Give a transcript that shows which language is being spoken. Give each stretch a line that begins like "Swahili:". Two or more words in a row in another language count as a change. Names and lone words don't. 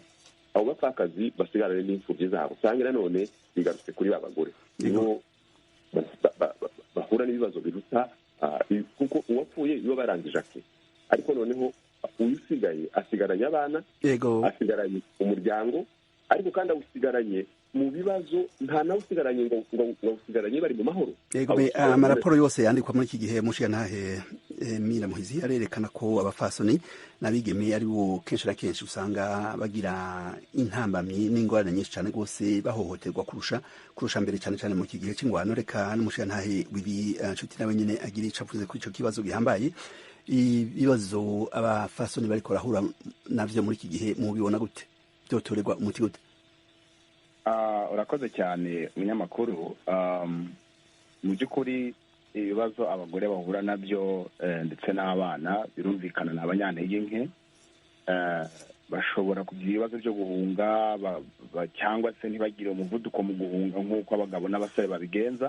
Kinyarwanda: Abo bapfakazi basigarane n'imfubyi zabo, usanga nanone bigarutse kuri ba bagore, nibo bahura n'ibibazo biruta, kuko uwapfuye iyo barangije ake, ariko noneho usigaye asigaranye abana, asigaranye umuryango, ariko kandi awusigaranye mu bibazo, nta nawe usigaranye ngo usigaranye bari mu mahoro.
Rundi: Amaraporo yose yandikwa muri iki gihe Mushiyantahe Mira Muhizi arerekana ko abafasoni n'abigeme ari bo kenshi na kenshi usanga bagira intambamyi n'ingorane nyinshi cyane rwose, bahohoterwa kurusha mbere, cyane cyane mu iki gihe cy'ingwano. Reka n'Umushiyantahe Bibi Nshuti nawe nyine agira icyo avuze kuri icyo kibazo gihambaye, ibibazo abafasoni bariko barahura navyo muri iki gihe, mubibona gute? Byotorerwa umuti gute?
Kinyarwanda: Urakoze cyane umunyamakuru. Mu by'ukuri ibibazo abagore bahura nabyo ndetse n'abana birumvikana ni abanyantege nke, bashobora kugira ibibazo byo guhunga cyangwa se ntibagire umuvuduko mu guhunga nk'uko abagabo n'abasore babigenza.